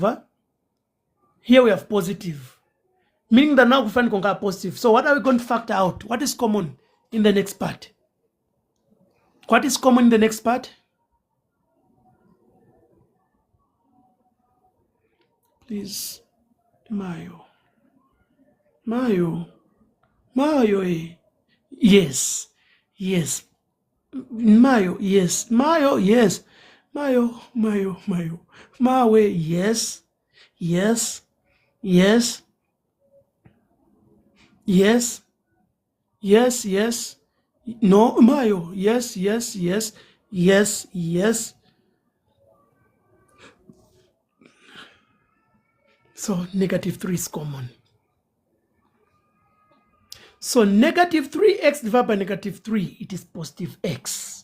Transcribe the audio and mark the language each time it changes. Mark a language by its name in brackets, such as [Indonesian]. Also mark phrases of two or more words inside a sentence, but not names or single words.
[English] Huh? Here we have positive. Meaning that now we find conquer positive. So what are we going to factor out? What is common in the next part? What is common in the next part? Please, Mayo. Eh. Yes. Mayo, yes. Mayo, yes. Mayo. Mawe, yes. No, Mayo, yes. So negative 3 is common. So negative 3x divided by negative 3, it is positive x.